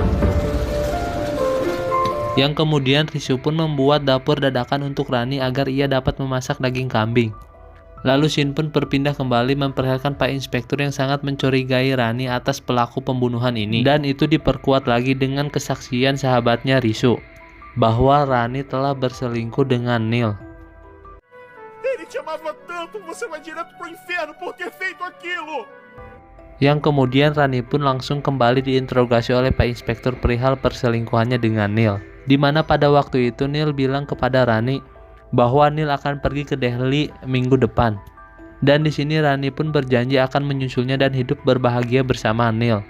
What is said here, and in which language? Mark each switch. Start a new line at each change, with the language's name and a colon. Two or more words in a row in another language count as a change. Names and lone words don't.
Indonesian: Yang kemudian Risu pun membuat dapur dadakan untuk Rani agar ia dapat memasak daging kambing. Lalu Shin pun berpindah kembali memperlihatkan Pak Inspektur yang sangat mencurigai Rani atas pelaku pembunuhan ini. Dan itu diperkuat lagi dengan kesaksian sahabatnya Risu bahwa Rani telah berselingkuh dengan Neil.
Portuguese: Ele te amava tanto, você vai direto pro inferno por ter feito aquilo.
Indonesian: Yang kemudian Rani pun langsung kembali diinterogasi oleh Pak Inspektur perihal perselingkuhannya dengan Neil. Di mana pada waktu itu Neil bilang kepada Rani bahwa Neil akan pergi ke Delhi minggu depan. Dan di sini Rani pun berjanji akan menyusulnya dan hidup berbahagia bersama Neil.